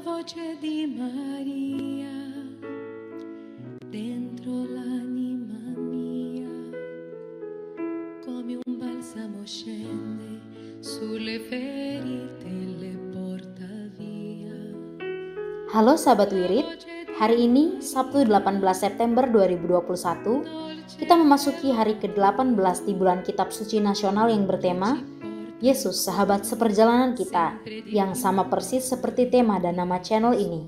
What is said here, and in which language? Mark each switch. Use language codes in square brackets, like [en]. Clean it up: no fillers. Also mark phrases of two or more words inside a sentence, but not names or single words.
[it] voce di Maria dentro l'anima mia, come un balsamo scende sulle ferite e le porta via. [id] Halo sahabat Wirid, hari ini Sabtu 18 September 2021, kita memasuki hari ke-18 di bulan Kitab Suci Nasional yang bertema Yesus, sahabat seperjalanan kita, yang sama persis seperti tema dan nama channel ini.